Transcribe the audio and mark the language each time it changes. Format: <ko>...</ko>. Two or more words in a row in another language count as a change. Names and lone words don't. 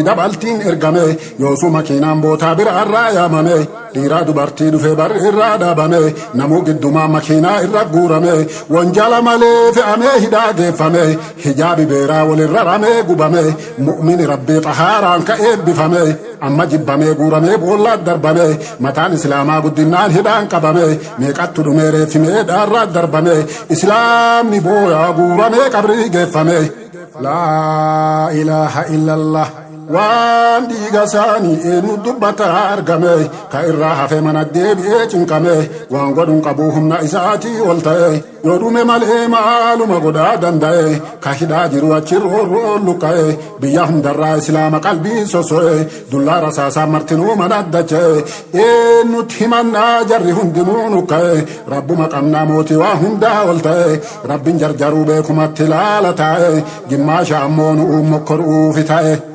<om>dabaltiin ergame yoosuma makiinaan bootaa biraarraa yaamame dhiiraa dubartii dhufee barri irraa dhaabame namuu giddumaa makiinaa irra guurame wanjala malee fe'amee hidhaa geeffame hijaabi beeraa walirra ramee gubame mu'mini rabbii xahaaraan ka eebbifame amma jibbamee guuramee boollaat darbame mataan islaamaa guddinaan hidhaan qabame meeqattu dhumeeree fimee dhaarraat darbame islaamni booyaa guuramee qabrii geeffame</om> <ar>لا إله إلا الله</ar> <om>waan dhiiga isaanii eenyu dubbata argame ka irraa hafe mana deebi'ee cinqame waan godhuun qabuu humna isaatii ol ta'e yoo dhume malee maaluma godhaa danda'e ka hidhaa jiru achi roorroon luqqa'e biyya hundarraa islaama qalbii soso'e dullaa rasaasaa martinuu mana dacha'e eenyutti himannaa jarri hundinuu nukka'e rabbuma qabnaa mootii waa hundaa ol ta'e rabbiin jarjaruu beekumatti laala taa'e gimmaasha ammoo nu'uun mokkoruufi ta'e</om>